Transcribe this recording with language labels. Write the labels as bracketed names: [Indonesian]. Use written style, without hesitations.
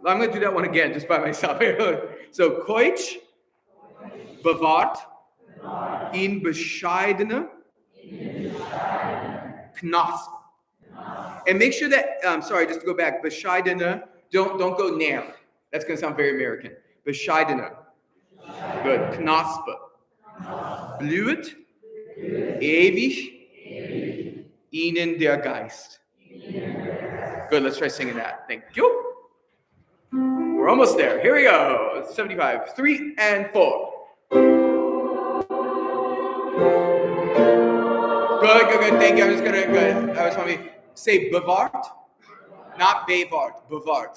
[English] I'm going to do that one again just by myself. So, [German] Keutsch, bewahrt, in bescheidene Knosp. [English] And make sure that, sorry, just to go back, bescheidene, don't go näher. That's going to sound very American. [German] Bescheidene. Good. Knospe. Blüht, ewig, ihnen der Geist. [English] Good, let's try singing that. Thank you. We're almost there. Here we go. 75. 3 and 4. Good. Thank you. I'm just gonna good. I just want to say bewahrt, not bewahrt, bewahrt.